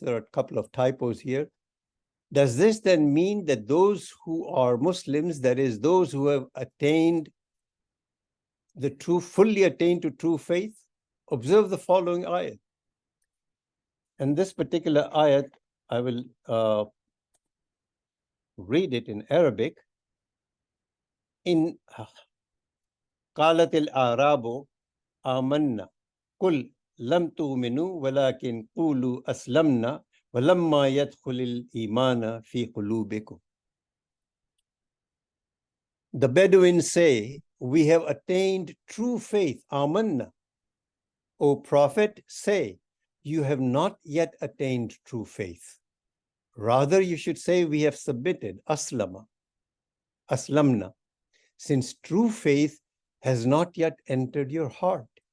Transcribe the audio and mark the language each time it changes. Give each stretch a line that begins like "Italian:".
English: There are a couple of typos here. Does this then mean that those who are Muslims, that is those who have attained fully attained to true faith? Observe the following ayat. And this particular ayat, I will read it in Arabic. In
Arabic: قالت الأعراب آمنا قل لم تؤمنوا ولكن قولوا أسلمنا وَلَمَّا يَدْخُلِ الْإِيمَانَ فِي قُلُوبِكُمْ.
English: The Bedouins say, we have attained true faith, amanna. O Prophet, say, you have not yet attained true faith. Rather, you should say, we have submitted, aslamna, since true faith has not yet entered your heart.